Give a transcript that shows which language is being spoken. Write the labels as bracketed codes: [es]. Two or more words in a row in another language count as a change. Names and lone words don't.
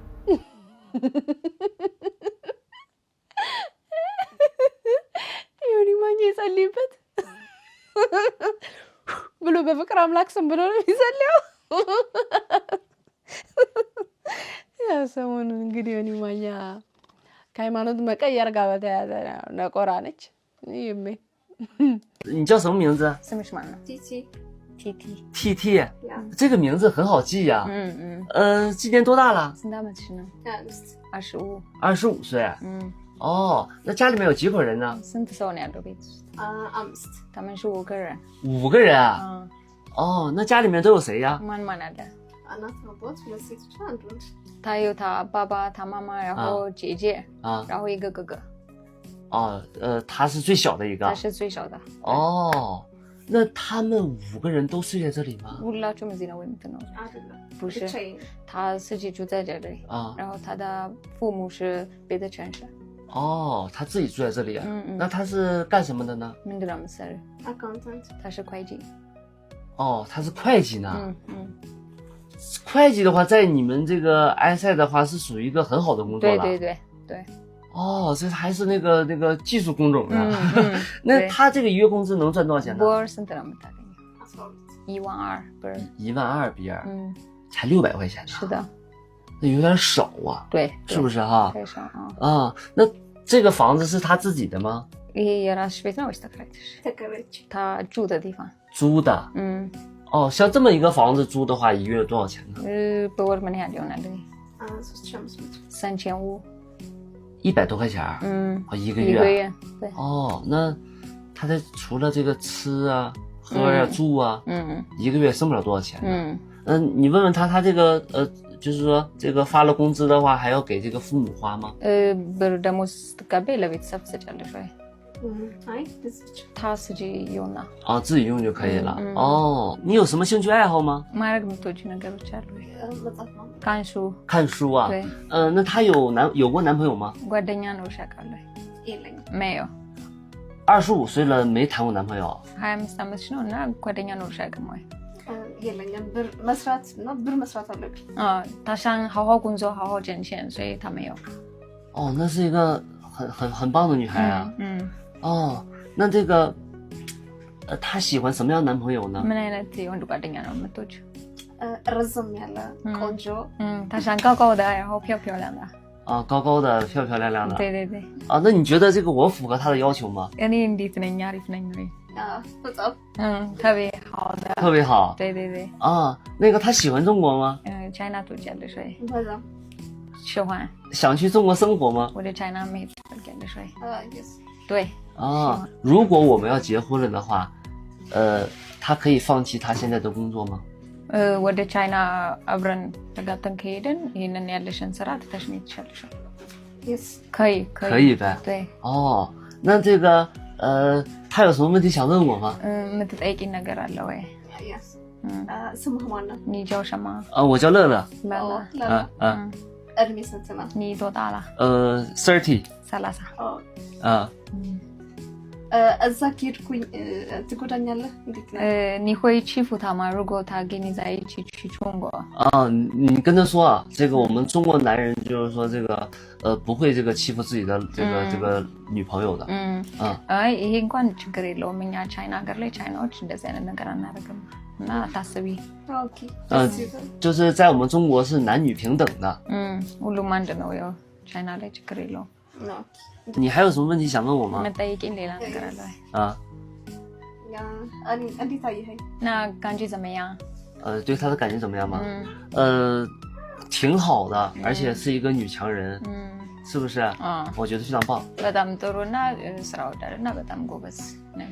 [am] ዮኒ ማኛ ይጸልይበት ብሎ በፍቅር አምላክ ስም ብሎ ነው የሚጸልየው። ያ ሰሞኑን እንግዲህ ዮኒ ማኛ ከሃይማኖት መቀየር ጋር በተያያዘ ነቆራ ነች። ይሜ [zh] 你叫什么名字？ [am] ስምሽ ማን ነው? [zh] TT，这个名字很好记呀。今年多大了？ [am] ስንት ዓመትሽ ነው? 25 [zh] 25 岁。哦，那家里面有几口人呢？ [am] ስንት ሰው ነው ያለው ቤት ውስጥ? 5 [zh] 他们是5个人。 5个人啊？哦，那家里面都有谁呀？ [am] ማን ማን አለ? እናት አባት 2 ሴቶች አንድ ወንድ። [zh] 他有他爸爸他妈妈然后姐姐然后一个哥哥。哦，他是最小的一个。他是最小的。哦，那他们5个人都睡在这里吗？ [am] ሁላችሁም እዚህ ነው የምትኖሩት? [zh] 不是，他自己住在这里然后他的父母是别的城市。哦，他自己住在这里啊？那他是干什么的呢？ [am] ምንድን ነው የምትሰሪው? አካውንታንት። [zh] 他是会计。哦，他是会计呢。会计的话，在你们这个埃塞的话，是属于一个很好的工作了。对。哦，这还是那个技术工种呢。那他这个一月工资能赚多少钱呢？12000 12000比尔，才600块钱呢。是的，那有点少啊。对，是不是哈？太少啊。啊，那这个房子是他自己的吗？他住的地方。租的。哦，像这么一个房子租的话，一月多少钱呢 [am] ？በወር ምን ያህል ይሆናል? 3500。 [zh] 100 多块钱。一个月。对。哦，那他这除了这个吃啊、喝呀、住啊，一个月剩不了多少钱呢。你问问他，他这个就是说这个发了工资的话，还要给这个父母花吗？ [am] ብር ደሞዝ ስትቀበይ ለቤተሰብ ትሰጫለሽ ወይ? [zh] 他自己用的。哦，自己用就可以了。哦，你有什么兴趣爱好吗？ [am] ማድረግ የምትወጂው ነገሮች አሉ? [zh] 看书啊。对。那他有过男朋友吗？ [am] ጓደኛ ኖሮሽ ያውቃል? [zh] 没有。 25岁了没谈过男朋友 [am] ？25 ዓመትሽ ነው እና ጓደኛ ኖሮሽ ያውቅም ወይ? የለኝም። ብር መስራት አለብኝ። [zh] 他想好好工作好好挣钱，所以他没有。哦，那是一个很棒的女孩啊。哦，那这个她喜欢什么样的男朋友呢？ [am] ምን አይነት የወንድ ጓደኛ ነው የምትወጂው? ረዘም ያለ ቆንጆ። [zh] 他想高高的然后漂漂亮的。高高的漂漂亮亮的。对。那你觉得这个我符合她的要求吗？ [am] እኔ እንዴት ነኝ? አሪፍ ነኝ ወይ? [zh] 特别好的。特别好。对。那个她喜欢中国吗 [am] ？China ትወጃለሽ ወይ? [zh] 喜欢。想去中国生活吗？ [am] ወደ China መሄድ ትፈልጊያለሽ ወይ? [zh] 对。如果我们要结婚了的话，他可以放弃他现在的工作吗？ [am] ወደ ቻይና አብረን ተጋብተን ከሄድን ይሄንን ያለሽን ስራ ትተሽ መሄድ ትችያለሽ? [zh] 可以呗。对。那这个他有什么问题想问我吗？ [am] የምትጠይቂኝ ነገር አለ ወይ? ስምህ ማን ነው? [zh] 你叫什么？我叫乐乐。 [am] እድሜ ስንት ነው? [zh] 你多大了？30。 30。 [am] እዛ ከሄድኩኝ ትጎዳኛለህ? እንዴት ነው? [zh] 你会欺负他吗？如果他跟你在一起去中国？你跟他说啊，这个我们中国男人就是说这个不会这个欺负自己的这个女朋友的。 [am] ይሄ እንኳን ችግር የለውም። እኛ ቻይና ሀገር ላይ ቻይናዎች እንደዚህ አይነት ነገር አናደርግም እና አታስቢ። [zh] 就是在我们中国是男女平等的。 [am] ሁሉም አንድ ነው። ያው ቻይና ላይ ችግር የለውም። [zh] 你还有什么问题想问我吗？ [am] መጠየቂኝ ሌላ ነገር አለ ወይ? እንዴት አየኸኝ? [zh] 那感觉怎么样？对他的感觉怎么样吗？挺好的，而且是一个女强人。是不是？我觉得非常棒。 [am] በጣም ጥሩና ስራ ወዳድና በጣም ጎበዝ ነሽ።